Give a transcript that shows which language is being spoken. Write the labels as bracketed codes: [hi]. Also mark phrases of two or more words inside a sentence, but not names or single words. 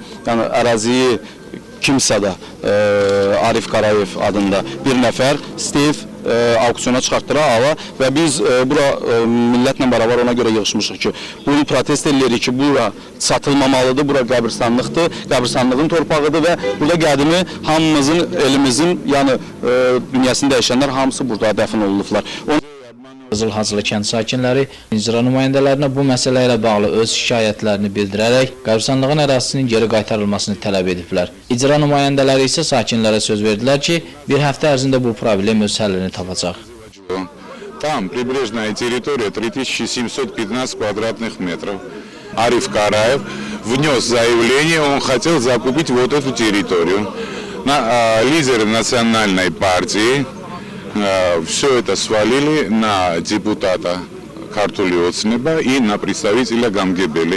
[az] Yəni əraziyi kimsə də Arif Qarayev adında bir nəfər istəyib auksyona çıxartdıra ala və biz bura millətlə bərabər ona görə yığışmışıq ki, bunu protest edirik ki, bura satılmamalıdır, bura qəbristanlıqdır, qəbristanlığın torpağıdır və burada qədimi hamımızın, elimizin, yəni dünyasını dəyişənlər hamısı burada dəfn olunublar. Qızılhacılı kənd sakinləri icra nümayəndələrinə bu məsələ ilə bağlı öz şikayətlərini bildirərək qəbristanlığın ərazisinin geri qaytarılmasını tələb ediblər. İcra nümayəndələri isə sakinlərə söz verdilər ki, bir həftə ərzində bu problem öz həllini tapacaq. [ru] Там прибрежная территория 3715 квадратных метров. Ариф Караев внес заявление, он хотел закупить вот эту территорию. Лидеры национальной партии все это свалили на депутата Картулиоцнеба и на представителя Гамгебели.